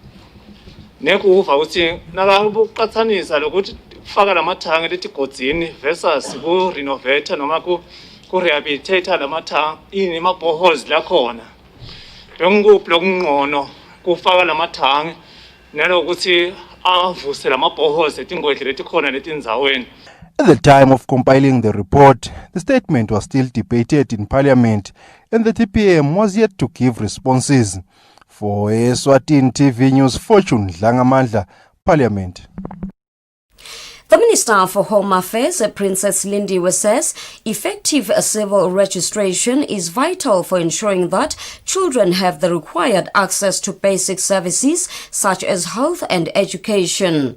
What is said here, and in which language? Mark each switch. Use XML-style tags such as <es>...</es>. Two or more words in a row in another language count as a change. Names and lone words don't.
<ss>nekuva ukuthi nakabuqathanisa lokuthi kufaka lamathange letigodzini versus ku renovate noma ku rehabilitate lamathange ini ma boreholes la khona bengikuphi lokungqono kufaka lamathange nalokuthi avuse lama boreholes etingwedle letikhona letindzaweni.</ss> <en>At the time of compiling the report, the statement was still debated in Parliament and the TPM was yet to give responses. For Eswatini TV News, Fortune Dlangamandla, Parliament. The Minister for Home Affairs, Princess Lindiwe, says effective civil registration is vital for ensuring that children have the required access to basic services such as health and education.</en>